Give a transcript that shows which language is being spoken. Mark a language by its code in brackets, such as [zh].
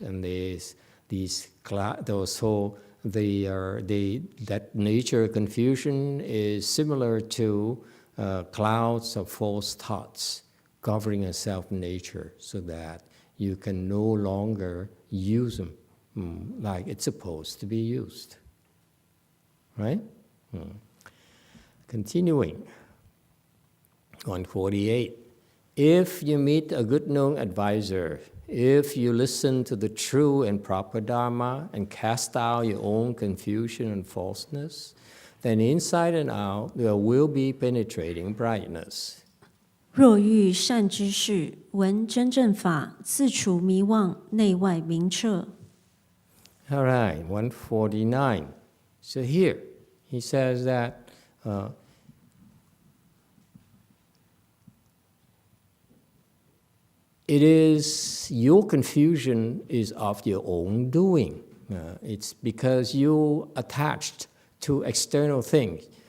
[en] And that nature of confusion is similar to clouds of false thoughts covering a self-nature, so that you can no longer use them like it's supposed to be used. Right? Continuing. 148. If you meet a good known advisor, if you listen to the true and proper Dharma and cast out your own confusion and falseness, then inside and out there will be penetrating brightness. [zh] 若遇善知识，闻真正法，自除迷妄，内外明彻。 [en] All right, 149. So here, he says that it is your confusion is of your own doing. It's because you attached to external things.